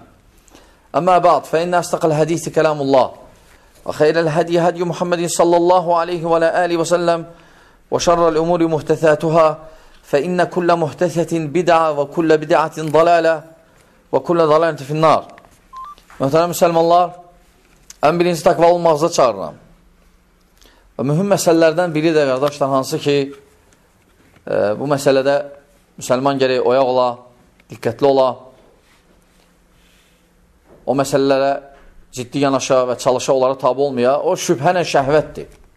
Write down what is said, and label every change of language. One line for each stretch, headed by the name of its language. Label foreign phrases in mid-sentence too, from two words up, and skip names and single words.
Arabic: أما بعد فإن أصدق الحديث كلام الله وخير الهدي هدي محمد صلى الله عليه وعلى آله وسلم وشر الأمور محدثاتها فإن كل محدثة بدعة وكل بدعة ضلالة وكل ضلالة في النار.
Azerbaijani: Muhterem Müslümanlar, en birinci takva olmağınıza çağırıram. Və mühüm məsələlərdən biri də qardaşlar, hansı ki bu məsələdə Müslüman gərək oyaq ola, diqqətli ola, o məsələlərə ciddi yanaşa və çalışa, onlara tabi olmaya, o şübhənə şəhvətdir.